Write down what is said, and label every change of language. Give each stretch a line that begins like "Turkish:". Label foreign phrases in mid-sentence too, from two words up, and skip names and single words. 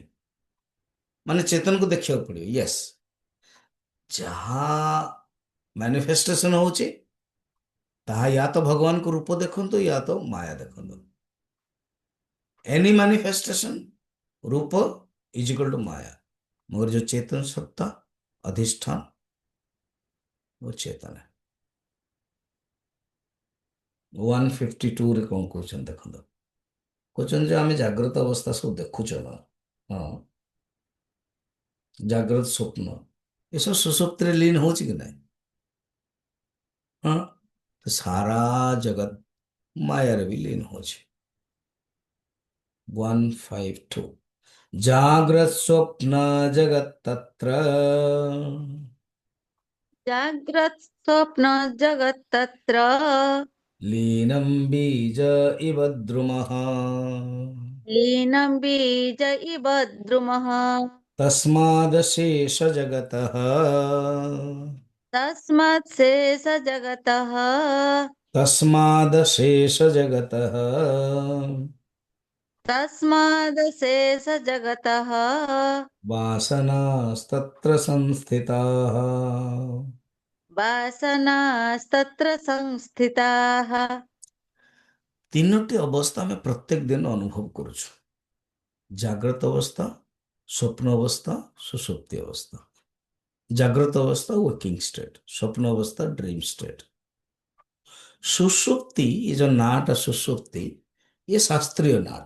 Odia: ମାନେ ଚେତନକୁ ଦେଖିବାକୁ ପଡିବ। ୟେସ୍, ଯାହା ମ୍ୟାନିଫେଷ୍ଟେସନ ହଉଛି ତାହା ୟା ତ ଭଗବାନଙ୍କ ରୂପ ଦେଖନ୍ତୁ, ୟା ତ ମାୟା ଦେଖନ୍ତୁ।
English: any manifestation, ରୂପ is equal to माया।
Hindi: मगर जो चेतन सत्ता अधिष्ठान वो चेतन है।
Odia: 152 ରେ କଣ କହୁଛନ୍ତି ଦେଖନ୍ତୁ। କହୁଛନ୍ତି ଯେ ଆମେ ଜାଗ୍ରତ ଅବସ୍ଥା ସବୁ ଦେଖୁଛ ନା। ହଁ, ଜାଗ୍ରତ ସ୍ୱପ୍ନ ଏସବୁ ସୁଷୁପ୍ତିରେ ଲିନ ହଉଛି କି ନାହିଁ? ହଁ, ତ ସାରା ଜଗତ ମାୟାରେ ବି ଲିନ ହଉଛି।
Sanskrit: 152 ଜାଗ୍ରତ ସ୍ୱପ୍ନ ଜଗତ ତତ୍ର जाग्रत् स्वप्न जगत् तत्र लीनं बीज इव द्रुमः लीनं बीज इव द्रुमः तस्मादशेष जगतः तस्मात् शेष जगतः तस्मादशेष जगतः तस्माद् शेष जगतः वासनास्तत्र संस्थिताः। वासनास्तत्र संस्थिताः।
Odia: ତିନୋଟି ଅବସ୍ଥା ଆମେ ପ୍ରତ୍ୟେକ ଦିନ ଅନୁଭବ କରୁଛୁ। ଜାଗ୍ରତ ଅବସ୍ଥା, ସ୍ୱପ୍ନ ଅବସ୍ଥା, ସୁଷୁପ୍ତି ଅବସ୍ଥା। ଜାଗ୍ରତ ଅବସ୍ଥା
English: waking state,
Odia: ସ୍ୱପ୍ନ ଅବସ୍ଥା
English: dream state.
Odia: ସୁଷୁପ୍ତି, ଏ ଯୋଉ ନାଁଟା ସୁଷୁପ୍ତି, ଏ ଶାସ୍ତ୍ରୀୟ ନାଁଟା।